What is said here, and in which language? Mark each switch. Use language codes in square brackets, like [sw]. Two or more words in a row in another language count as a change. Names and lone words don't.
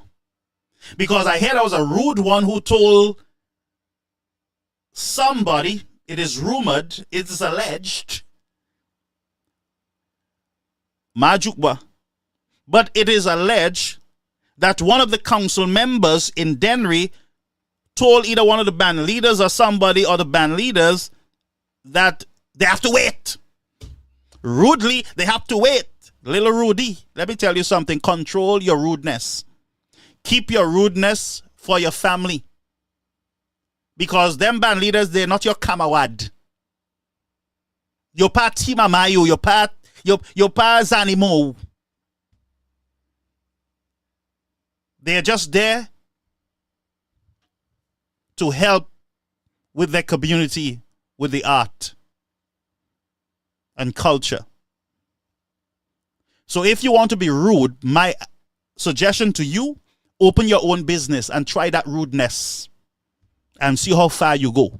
[en] Because I heard I was a rude one who told somebody, it is rumored, it is alleged, Majukba, but it is alleged that one of the council members in Dennery told either one of the band leaders or somebody or the band leaders that they have to wait. Rudely, they have to wait. Little Rudy, let me tell you something. Control your rudeness. Keep your rudeness for your family. Because them band leaders, they're not your kamawad. Your pa Timamayo, your pa Zanimo. They're just there to help with their community, with the art and culture. So if you want to be rude, my suggestion to you, open your own business and try that rudeness and see how far you go.